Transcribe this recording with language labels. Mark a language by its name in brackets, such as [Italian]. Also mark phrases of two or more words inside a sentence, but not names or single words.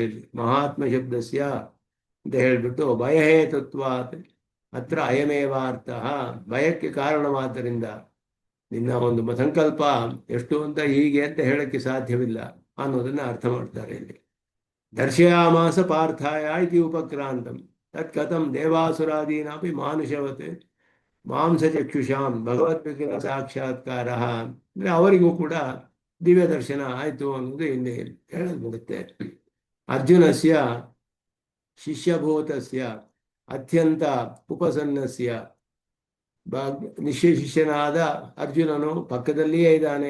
[Sanskrit] ಇಲ್ಲಿ ಮಹಾತ್ಮ ಶಬ್ದಸ್ಯ [Kannada] ಅಂತ ಹೇಳ್ಬಿಟ್ಟು [Sanskrit] ಭಯಹೇತುತ್ವಾತ್ ಅತ್ರ ಅಯಮೇವ ಅರ್ಥ. [Kannada] ಭಯಕ್ಕೆ ಕಾರಣವಾದ್ದರಿಂದ ನಿನ್ನ ಒಂದು ಸಂಕಲ್ಪ ಎಷ್ಟು ಅಂತ ಹೀಗೆ ಅಂತ ಹೇಳಕ್ಕೆ ಸಾಧ್ಯವಿಲ್ಲ ಅನ್ನೋದನ್ನ ಅರ್ಥ ಮಾಡ್ತಾರೆ ಇಲ್ಲಿ. [Sanskrit] ದರ್ಶಯಾಮಾಸ ಪಾರ್ಥಾಯ ಇತಿ ಉಪಕ್ರಾಂತಂ ತತ್ ಕಥಂ ದೇವಾಸುರಾದೀನಾಪಿ ಮಾನುಷವತ್ ಮಾಂಸಚಕ್ಷುಷಾಂ ಭಗವದ್ವಿಗ್ರಹ ಸಾಕ್ಷಾತ್ಕಾರ [Kannada] ಅಂದ್ರೆ ಅವರಿಗೂ ಕೂಡ ದಿವ್ಯ ದರ್ಶನ ಆಯಿತು ಅನ್ನೋದು ಇಲ್ಲಿ ಹೇಳಲ್ಪಡುತ್ತೆ. [Sanskrit] ಅರ್ಜುನಸ್ಯ ಶಿಷ್ಯಭೂತಸ್ಯ ಅತ್ಯಂತ ಉಪಸನ್ನಸ್ಯ [Kannada] ಶಿಷ್ಯನಾದ ಅರ್ಜುನನು ಪಕ್ಕದಲ್ಲಿಯೇ ಇದ್ದಾನೆ.